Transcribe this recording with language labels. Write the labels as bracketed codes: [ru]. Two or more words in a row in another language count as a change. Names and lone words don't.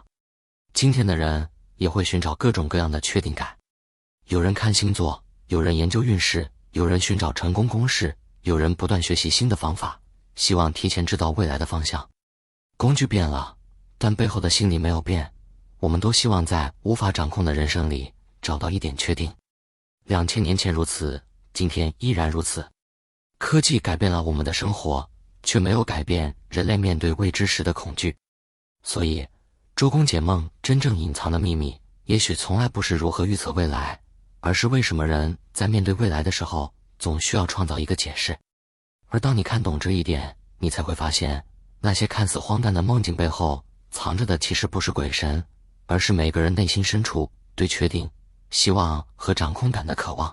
[zh] 今天的人也會尋找各種各樣的確定感，有人看星座，有人研究運勢，有人尋找成功公式，有人不斷學習新的方法，希望提前知道未来的方向。工具变了，但背後的心理沒有变。我們都希望在無法掌控的人生裡找到一點確定。2000年前如此，今天依然如此。科技改變了我們的生活，卻沒有改變人類面對未知時的恐懼。所以，周公解夢真正隱藏的秘密，也許從來不是如何預測未來，而是為什麼人在面對未來的時候，總需要創造一個解釋。而當你看懂這一點，你才會發現，那些看似荒誕的夢境背後，藏着的其實不是鬼神，而是每個人內心深處對確定、希望和掌控感的渴望。